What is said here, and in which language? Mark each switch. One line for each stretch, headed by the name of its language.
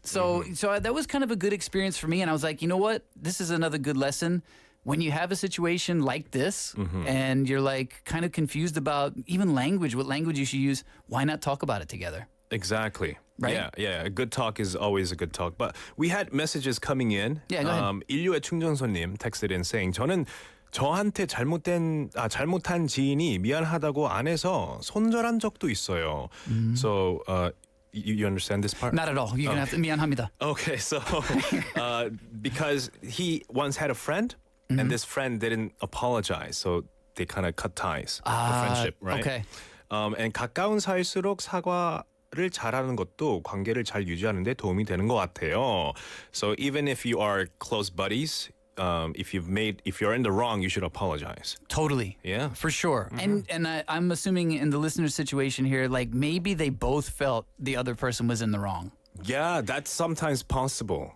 English: So that was kind of a good experience for me, and I was like, you know what? This is another good lesson. When you have a situation like this, and you're like kind of confused about even language, what language you should use, why not talk about it together? Exactly. Right? Yeah. A good talk is always a good talk. But we had messages coming in. Yeah, go ahead.
Korean: 인류의 충전소님
English: texted in saying
Korean: 저는 저한테 잘못한 지인이 미안하다고 안 해서 손절한 적도 있어요.
English: So you understand this part? Not at all. You're gonna have to
Korean: 미안합니다.
English: Okay, so because he once had a friend and this friend didn't apologize, so they kind of cut ties, the friendship, right? Okay.
Korean: And 가까운 사이일수록 사과를 잘하는 것도 관계를 잘 유지하는 데 도움이 되는 것 같아요.
English: So even if you are close buddies, if you're in the wrong, you should apologize. Totally. Yeah. For sure. And I'm assuming in the listener situation here, like maybe they both felt the other person was in the wrong. Yeah, that's sometimes possible.